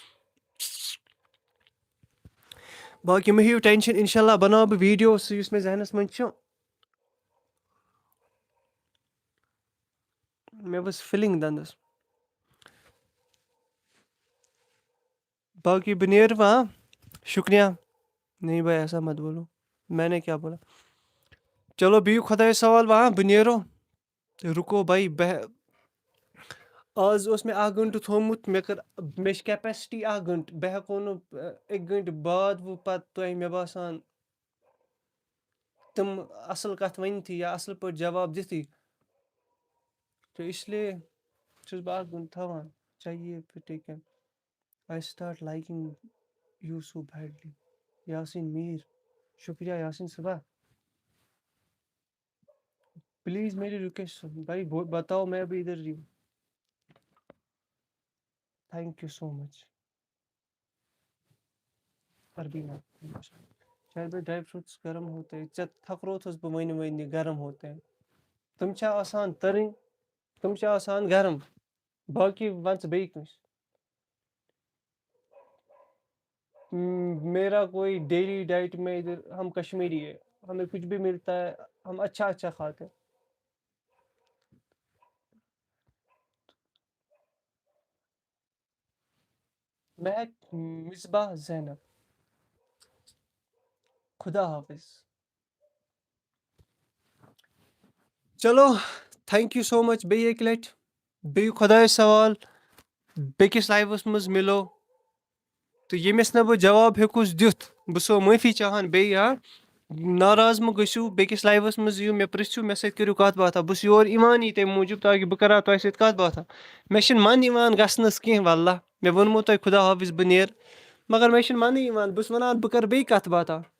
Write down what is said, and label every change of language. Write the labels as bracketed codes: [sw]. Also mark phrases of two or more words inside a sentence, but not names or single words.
[ks] باقی مہٕ ہیٚیِو ٹٮ۪نشن [ar] انشاء اللہ [ks] بناو بہٕ ویٖڈیو سُہ یُس مےٚ ذہنس منٛز چھُ مےٚ ؤژھ فِلِنٛگ دنٛدس باقی بہٕ نیرٕ وۄنۍ ہاں شُکریہ [ur] نہیں بھائی ایسا مت بولو میں نے کیا بولا چلو [ks] بِہِو خۄدایس حوال وۄنۍ ہاں بہٕ نیرو [ur] رُکو بھائی [ks] آز اوس مےٚ 1 گٲنٛٹہٕ تھوٚومُت مےٚ چھِ کیپیسٹی 1 گٲنٛٹہٕ بہٕ ہٮ۪کو نہٕ 1 گٲنٛٹہٕ بعد وۄنۍ پتہٕ تۄہہِ مےٚ باسان تِم اصٕل کتھ ؤنتھٕے یا اصٕل پٲٹھۍ جواب دِتھٕے تہٕ اسلیے چھُس بہٕ 1 گٲنٛٹہٕ تھاوان [ur] چاہیے پھر ٹھیٖک ہے [en] I start liking you so badly [ur] یاسین میر شکریہ یاسین صبح پلیز میری ریکویسٹ بھائی بتاؤ میں ابھی ادھر ہی ہوں [en] Thank you so much [ur] عربی میں شاید بھائی [en] dry fruits [ur] گرم ہوتے ہیں [ks] ژےٚ تھکروتھس بہٕ ؤنہِ [ur] گرم ہوتے ہیں [ks] تِم چھا آسان تٔرٕنۍ تِم چھِ آسان گرم باقی وَن ژٕ بیٚیہِ کٲنٛسہِ [ur] میرا کوئی ڈیلی ڈائٹ میں ادھر ہم کشمیری ہے ہمیں کچھ بھی ملتا ہے ہم اچھا کھاتے ہیں [ks] مہک مصباح زینب خدا حافظ چلو [en] Thank you so much [ks] بیٚیہِ اَکہِ لٹہِ بیٚیہِ خۄدایس حوال بیٚکِس لایوَس منٛز مِلو تہٕ ییٚمِس نہٕ بہٕ جواب ہیوٚکُس دِتھ بہٕ چھُسو معٲفی چاہان بیٚیہِ ہاں ناراض مہٕ گٔژھِو بیٚکِس لایوَس منٛز یِیِو مےٚ پِرٛژھِو مےٚ سۭتۍ کٔرِو کَتھ باتھا بہٕ چھُس یور یِوانٕے تَمہِ موٗجوٗب تاکہِ بہٕ کَرٕ ہا تۄہہِ سۭتۍ کَتھ باتھا مےٚ چھِنہٕ من یِوان گژھنَس کینٛہہ وَاللہ مےٚ ووٚنمو تۄہہِ خدا حافظ بہٕ نیرٕ مگر مےٚ چھُنہٕ مَنٕے یِوان بہٕ چھُس وَنان بہٕ کَرٕ بیٚیہِ کَتھ باتھا